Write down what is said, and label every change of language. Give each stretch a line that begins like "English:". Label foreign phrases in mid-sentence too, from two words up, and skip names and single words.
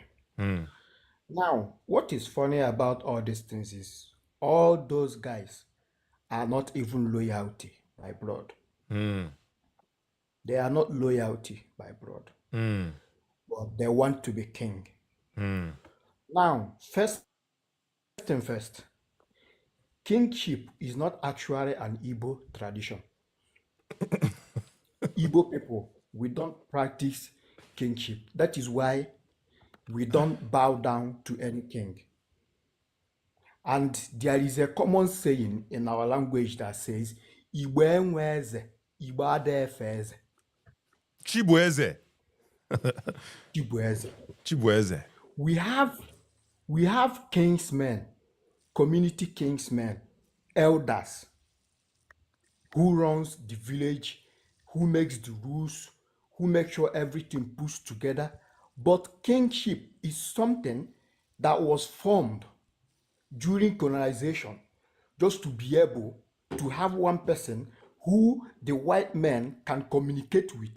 English: Now, what is funny about all these things is all those guys are not even loyalty by blood. They are not loyalty by blood, but they want to be king. Now, first thing first, kingship is not actually an Igbo tradition. Igbo people, we don't practice kingship. That is why we don't bow down to any king. And there is a common saying in our language that says,
Igbo: Igbo enwe eze, Igbo ada efe eze. Chibueze. Igbo eze. Chibueze.
English: We have kingsmen, community kingsmen, elders, who runs the village, who makes the rules, who makes sure everything puts together. But kingship is something that was formed during colonization, just to be able to have one person who the white men can communicate with.